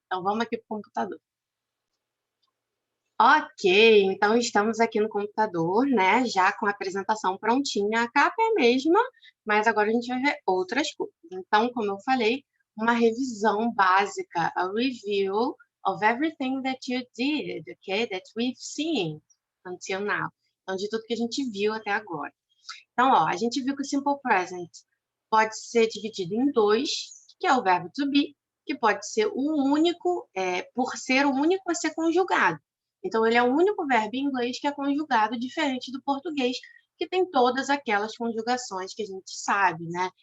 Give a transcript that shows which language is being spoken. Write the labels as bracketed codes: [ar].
[pt] Então, vamos aqui para o computador. Ok, então estamos aqui no computador, né? Já com a apresentação prontinha. A capa é a mesma, mas agora a gente vai ver outras coisas. Então, como eu falei, uma revisão básica, [en] a review of everything that you did, okay? That we've seen until now. [pt] Então, de tudo que a gente viu até agora. Então, ó, a gente viu que o simple present pode ser dividido em dois, que é o verbo to be, que pode ser o único, por ser o único a ser conjugado. Então, ele é o único verbo em inglês que é conjugado, diferente do português, que tem todas aquelas conjugações que a gente sabe, né?